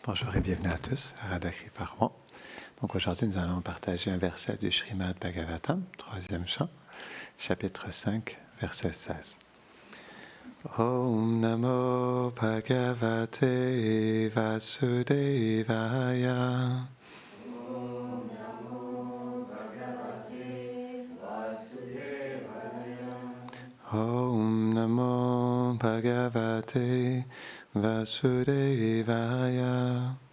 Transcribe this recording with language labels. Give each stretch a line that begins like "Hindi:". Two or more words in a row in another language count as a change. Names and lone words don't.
French: Bonjour et bienvenue à tous à Radha Kriparvan. Donc aujourd'hui, nous allons partager un verset du Srimad Bhagavatam, 3e chant, chapitre 5, verset 16.
Sanskrit: Om Namo Bhagavate Vasudevaya. Om Namo Bhagavate Vasudevaya.